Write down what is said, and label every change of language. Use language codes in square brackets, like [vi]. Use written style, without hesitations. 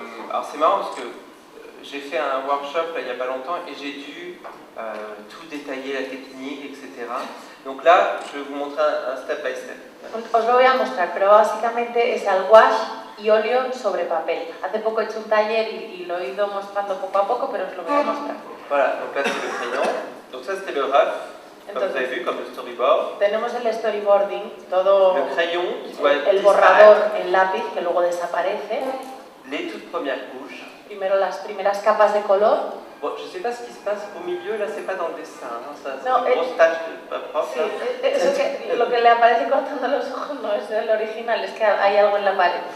[fr] alors, c'est marrant parce que j'ai fait un workshop là, il n'y a pas longtemps et j'ai dû tout détailler, la technique, etc. Donc là, je vais vous montrer un [en] step by step. [es] Os lo voy a mostrar, pero básicamente es al gouache y óleo sobre papel. Hace poco he hecho un taller y lo he ido mostrando poco a poco, pero os lo voy a mostrar. [fr] Voilà, donc là c'est le crayon. Donc ça c'était le rough. Comme vous avez vu, comme le storyboard. [es] Tenemos el storyboarding, todo [fr] le crayon qui doit [es] el borrador en lápiz que luego desaparece. [fr] les toutes premières couches. [es] Primero las primeras capas de color. [fr] Bon, je ne sais pas ce qui se passe au milieu, là c'est pas dans le dessin, hein, ça, c'est [es] No, [fr] une grosse tache propre. [es] Sí, eso que, lo que le aparece cortando los ojos no es el original, es que hay algo en la pared.